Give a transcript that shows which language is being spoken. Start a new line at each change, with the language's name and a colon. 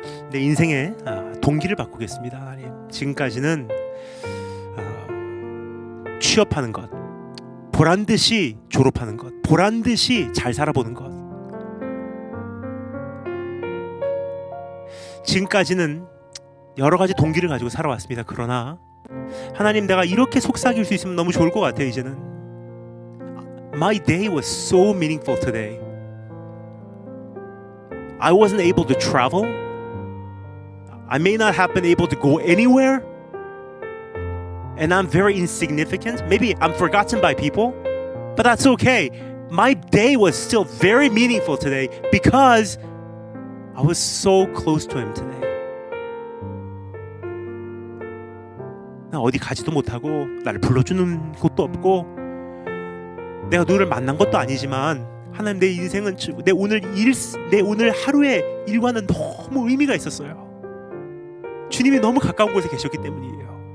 Korean: 내 인생의 동기를 바꾸겠습니다. 하나님, 지금까지는 취업하는 것, 보란듯이 졸업하는 것, 보란듯이 잘 살아보는 것, 지금까지는 여러 가지 동기를 가지고 살아왔습니다. 그러나 하나님, 내가 이렇게 속삭일 수 있으면 너무 좋을 것 같아요. 이제는
English: My day was so meaningful today. I wasn't able to travel. I may not have been able to go anywhere. And I'm very insignificant. Maybe I'm forgotten by people. But that's okay. My day was still very meaningful today because I was so close to Him today.
Korean: 나 어디 가지도 못하고 나를 불러주는 곳도 없고 내가 누구를 만난 것도 아니지만 하나님, 내 인생은 내 오늘 하루의 일과는 너무 의미가 있었어요. 주님이 너무 가까운 곳에 계셨기 때문이에요.